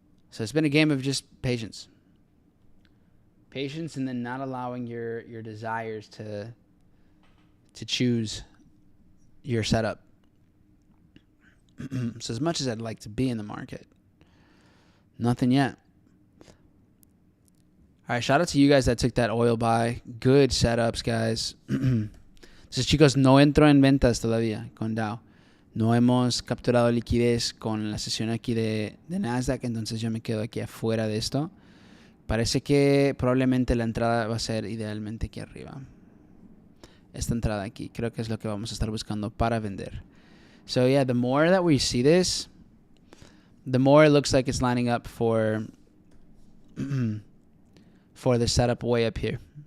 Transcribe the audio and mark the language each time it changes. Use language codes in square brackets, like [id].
[en] So it's been a game of just patience. Patience, and then not allowing your desires to choose your setup. So as much as I'd like to be in the market, nothing yet. All right, shout out to you guys that took that oil buy. Good setups, guys. [es] Entonces, chicos, no entro en ventas todavía con Dow. No hemos capturado liquidez con la sesión aquí de Nasdaq, entonces yo me quedo aquí afuera de esto. Parece que probablemente la entrada va a ser idealmente aquí arriba. Esta entrada aquí, creo que es lo que vamos a estar buscando para vender. [en] So yeah, the more that we see this, the more it looks like it's lining up for the setup way up here.